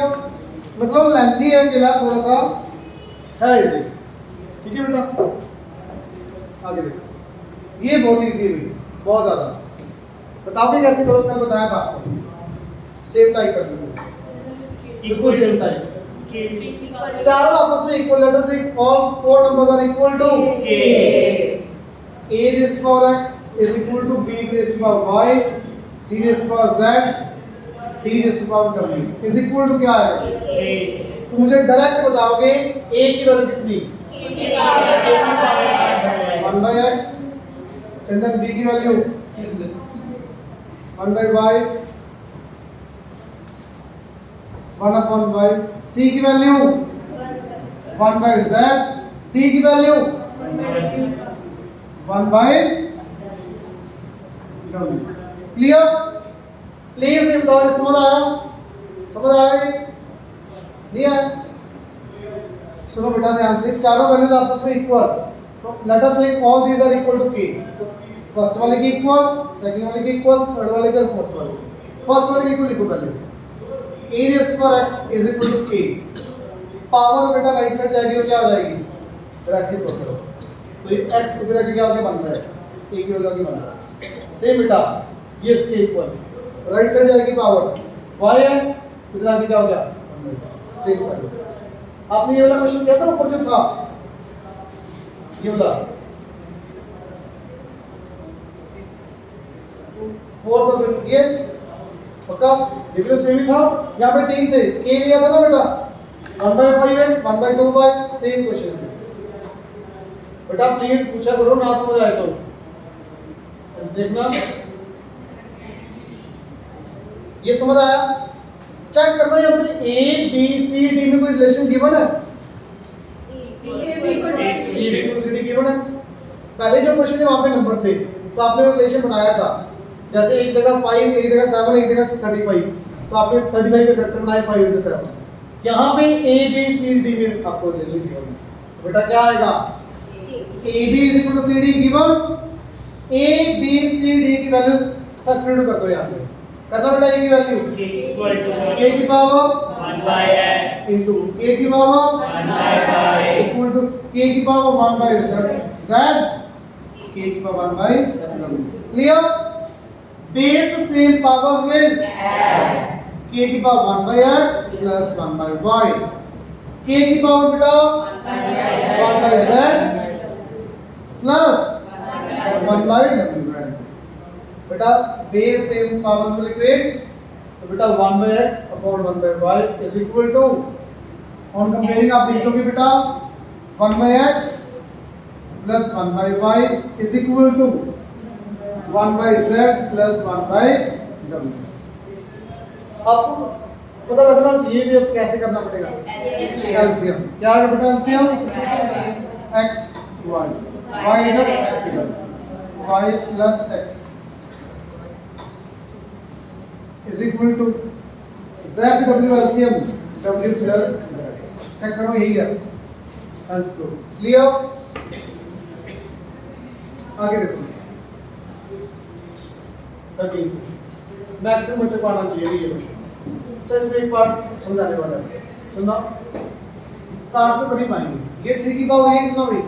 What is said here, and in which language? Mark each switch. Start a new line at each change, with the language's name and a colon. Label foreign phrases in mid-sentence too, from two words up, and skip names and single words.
Hindi: मतलब लेंथी है किला थोड़ा सा है इसे, ठीक है बेटा? आगे देखो ये बहुत इजी है भाई, बहुत ज्यादा। बताओगे कैसे करो, मैंने बताया था आपको, सेम टाइप कर लो, इक्वल सेम टाइप, चारों आपस में इक्वल लेटर से,
English: all 4 numbers are equal to K a raised to power x is equal to b raised to power y, c raised to power z, d raised to power w is equal to
Hindi: क्या आएगा? तो मुझे डायरेक्ट बताओगे a की वैल्यू कितनी?
English: 1 by x, and then b
Hindi: की वैल्यू
English: 1 by y, 1 upon y, c
Hindi: की वैल्यू
English: 1 by z,
Hindi: d की वैल्यू 1 by w। क्लियर? प्लीज ये बताओ समझ आया? समझ आया? नहीं आया? सुनो बेटा ध्यान से, चारों वैल्यूज आपस में इक्वल, तो
English: let us take all these are equal to
Hindi: k। फर्स्ट वाले की इक्वल, सेकंड वाले की इक्वल, थर्ड वाले की, फोर्थ वाले की। फर्स्ट वाले की इक्वल लिखो पहले,
English: a raised to power x is equal to k।
Hindi: पावर बेटा राइट साइड जाएगी तो क्या हो जाएगी? रेसिप्रोकल। तो ये x को क्या क्या हो गया 1 by x, a की वैल्यू 1 by x। सेम बेटा ये इसके इक्वल, राइट साइड जाएगी पावर y है, इधर आगे क्या हो गया 1 by x, सेम साइड। आपने ये वाला क्वेश्चन किया था ऊपर जो था ये वाला 4 तो फिर ये पक्का डिफरेंस सेम ही था, यहाँ पे 3 थे, k लिया था ना बेटा 1 by 5x 1 by 2y, सेम क्वेश्चन बेटा। प्लीज पूछा करो, ना समझ आए तो देखना ये समझ आया? चेक करना यहाँ पे a b c d में कोई रिलेशन गिवन है? a b c d गिवन है। पहले जो क्वेश्चन है वहां पे नंबर थे, तो आपने रिलेशन बनाया था, जैसे एक जगह 5 एक जगह 7 एक जगह 35, तो आपने 35 के फैक्टर बनाए 5 into 7। यहाँ पे a b c d में आपको रिलेशन गिवन है, तो बेटा क्या आएगा? a b
English: is equal to
Hindi: c d गिवन, a b c d की वैल्यू सब्स्टिट्यूट कर दो यहाँ पे, करना बेटा a की वैल्यू a की पावर 1 by x into a की पावर 1 by y
English: equal to
Hindi: k की पावर 1 by z k की पावर 1 by w। क्लियर?
English: base same powers will add
Hindi: k की पावर 1 by x plus 1 by y, k की पावर बेटा 1 by z plus 1 by w। बेटा
English: base same powers will equate,
Hindi: तो बेटा
English: 1 by x upon 1 by y is equal to, on comparing
Hindi: आप देख लोगे बेटा
English: 1 by x plus 1 by y is equal to 1 by z plus 1 by w।
Hindi: आपको पता लगना चाहिए भी अब कैसे करना पड़ेगा एलसीएम। क्या है बेटा एलसीएम? x y y इधर x इधर,
English: y plus x is equal to z w LCM w plus z।
Hindi: चेक करो यही है आंसर। क्लियर? आगे देखो मैक्सिमम बच्चे को आना चाहिए ये क्वेश्चन। तो इसमें एक पार्ट समझाने वाला है, सुनना। स्टार्ट तो कर ही पाएंगे। ये 3 की पावर ये कितना भाई?